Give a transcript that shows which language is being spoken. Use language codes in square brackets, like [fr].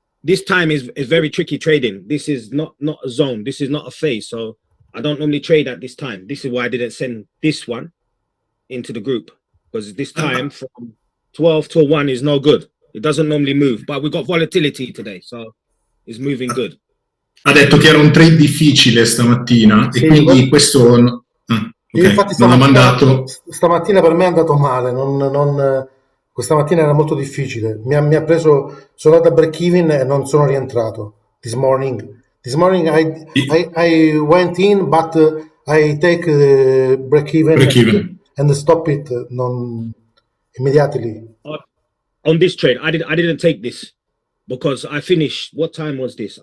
[en] This time is very tricky trading. This is not a zone. This is not a phase. So I don't normally trade at this time. This is why I didn't send this one into the group, because this time from 12 to 1 is no good. It doesn't normally move, but we got volatility today, so it's moving good. [it] Ha detto che era un trade difficile stamattina, sì, e quindi questo infatti non ha mandato. Stamattina per me è andato male, questa mattina era molto difficile. Mi ha preso, sono andato a break even e non sono rientrato. [en] This morning I went in, but I take the break even and stop it immediately. On this trade, I didn't take this because I finished. What time was this?